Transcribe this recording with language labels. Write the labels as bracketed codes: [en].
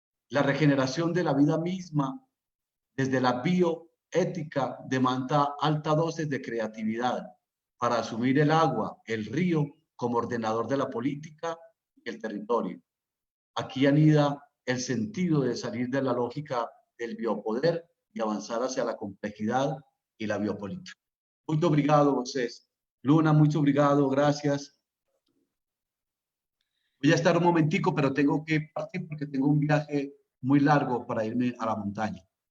[es] La regeneración de la vida misma desde la bioética demanda alta dosis de creatividad para asumir el agua, el río, como ordenador de la política y el territorio. Aquí anida el sentido de salir de la lógica del biopoder y avanzar hacia la complejidad y la biopolítica. [pt] Muito obrigado a vocês. Luna, muito obrigado, gracias. [es] Voy a estar un momentico, pero tengo que partir porque tengo un viaje muy largo para irme a la montaña.